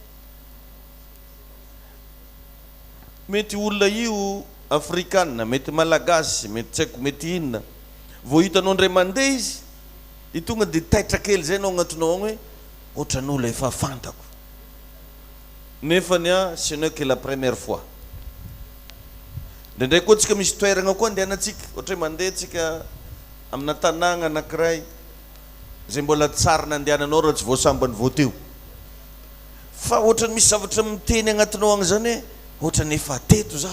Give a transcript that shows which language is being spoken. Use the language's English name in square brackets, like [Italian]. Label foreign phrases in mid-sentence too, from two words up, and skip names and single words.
[Malagasy] Mety olona io afrikanina, mety malagasy, mety tsy haiko mety inona, vao hitanao indray mandeha izy dia tonga dia taitra kely zay anao agnatinao agny hoe ohatran'olo efa fantako. [French] Nefany ce n'est que la première fois. [Malagasy] Ndraindray koa tsika misy toerana koa andehanantsika, ohatra hoe mandeha tsika amina tanàna anankiray zay mbola tsara nandehananao raha tsy voasambany vao teo, fa ohatrany misy zavatra miteny agnatinao agny zany hoe ohatrany efa teto za.